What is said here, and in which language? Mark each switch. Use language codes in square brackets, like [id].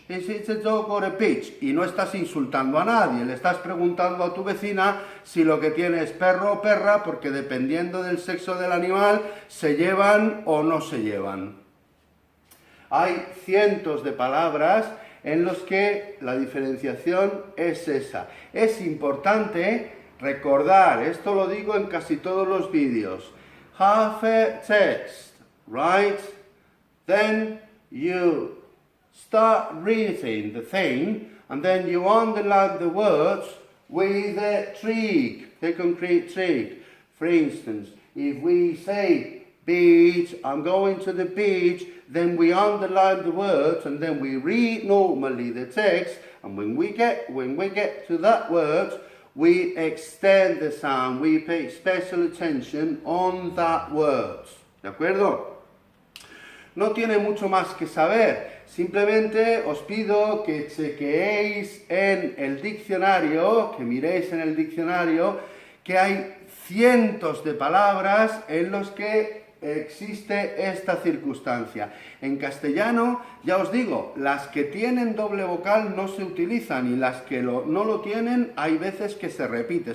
[en] Is it a dog or a bitch? [es] Y no estás insultando a nadie, le estás preguntando a tu vecina si lo que tiene es perro o perra, porque dependiendo del sexo del animal, se llevan o no se llevan. Hay cientos de palabras en los que la diferenciación es esa. Es importante recordar, esto lo digo en casi todos los vídeos, [en] have a text, right? Then you start reading the thing, and then you underline the words with a trig, a concrete trig. For instance, if we say beach, I'm going to the beach, then we underline the words, and then we read normally the text, and when we get to that word, we extend the sound, we pay special attention on that word. [es] ¿De acuerdo? No tiene mucho más que saber. Simplemente os pido que chequeéis en el diccionario, que miréis en el diccionario, que hay cientos de palabras en los que existe esta circunstancia. En castellano, ya os digo, las que tienen doble vocal no se utilizan y las que no lo tienen hay veces que se repite.